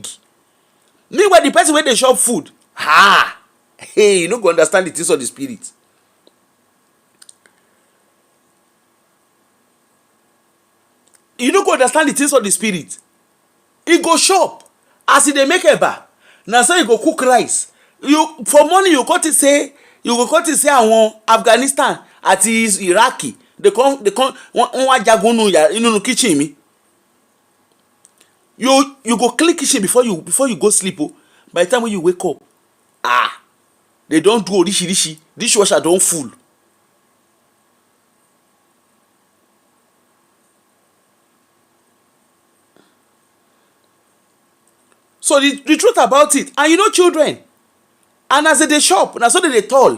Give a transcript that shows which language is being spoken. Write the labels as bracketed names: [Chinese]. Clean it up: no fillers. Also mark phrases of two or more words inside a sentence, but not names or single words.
[Nigerian Pidgin] Meanwhile, the person wey dey shop food, hey, you no go understand the things of the spirit. You no go understand the things of the spirit. He go shop as he dey make eba. Na so he go cook rice. You for morning you go to say [Yoruba] àwọn Afghanistan àti Iraqi [Nigerian Pidgin] they come [Yoruba] wọ́n wá jagun nínú kitchen mi. [Nigerian Pidgin] You go clean kitchen before you go sleep. By the time when you wake up, they don't do orishirishi. Dishwasher don full. So the truth about it, and you know children, and as they shop, na so they tall.